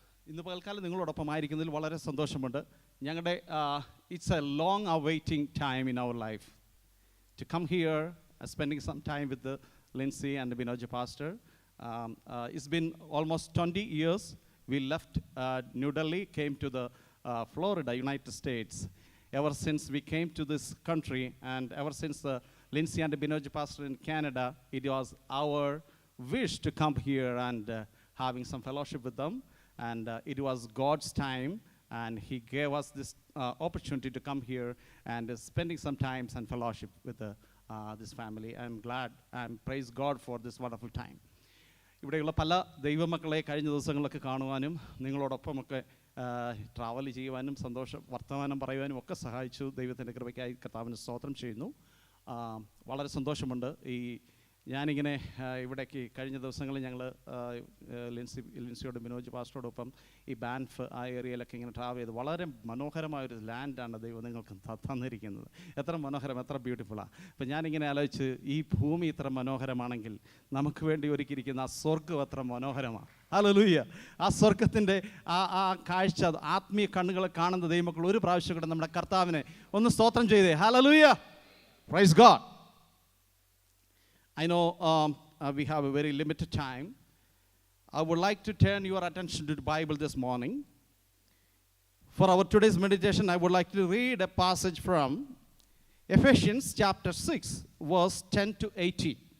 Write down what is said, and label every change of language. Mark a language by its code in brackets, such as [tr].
[ml] ഇന്ന് പകൽക്കാലം നിങ്ങളോടൊപ്പം ആയിരിക്കുന്നതിൽ വളരെ സന്തോഷമുണ്ട്. [en] ഞങ്ങളുടെ it's a long awaiting time in our life to come here, spending some time with the Lindsay and the Binoji pastor. It's been almost 20 years. We left New Delhi, came to the Florida, United States. Ever since we came to this country, and ever since Lindsay and the Binoji pastor in Canada, it was our wish to come here and having some fellowship with them. And it was God's time, and He gave us this opportunity to come here and spending some time and fellowship with this family. I'm glad and praise God for this wonderful time. [ml] ഇവിടെയുള്ള പല ദൈവമക്കളെ കഴിഞ്ഞ ദിവസങ്ങളിലൊക്കെ കാണുവാനും നിങ്ങളോടൊപ്പമൊക്കെ travel ചെയ്യുവാനും വർത്തമാനം പറയുവാനും ഒക്കെ സഹായിച്ചു. ദൈവത്തിൻ്റെ കൃപയ്ക്കായി കർത്താവിന് സ്തോത്രം ചെയ്യുന്നു. വളരെ സന്തോഷമുണ്ട്. ഞാനിങ്ങനെ ഇവിടേക്ക് കഴിഞ്ഞ ദിവസങ്ങളിൽ ഞങ്ങൾ ലിൻസിയോടും ബിനോജ് പാസ്റ്ററോടൊപ്പം ഈ ബാൻഫ് ആ ഏരിയയിലൊക്കെ ഇങ്ങനെ ട്രാവൽ ചെയ്ത് വളരെ മനോഹരമായൊരു ലാൻഡാണ് ദൈവം നിങ്ങൾക്ക് തന്നിരിക്കുന്നത്. എത്ര മനോഹരം, എത്ര ബ്യൂട്ടിഫുള്ളാണ്. അപ്പം ഞാനിങ്ങനെ ആലോചിച്ച് ഈ ഭൂമി ഇത്ര മനോഹരമാണെങ്കിൽ നമുക്ക് വേണ്ടി ഒരുക്കിയിരിക്കുന്ന ആ സ്വർഗ്ഗം എത്ര മനോഹരമാണ്. ഹല്ലേലൂയ. ആ സ്വർഗത്തിൻ്റെ ആ കാഴ്ച ആത്മീയ കണ്ണുകളെ കാണുന്ന ദൈവമക്കൾ ഒരു പ്രാവശ്യം കൂടെ നമ്മുടെ കർത്താവിനെ ഒന്ന് സ്തോത്രം ചെയ്തേ. [en] Hallelujah. Praise God. I know we have a very limited time. I would like to turn your attention to the Bible this morning. For our today's meditation, I would like to read a passage from Ephesians chapter 6, verse 10 to 18.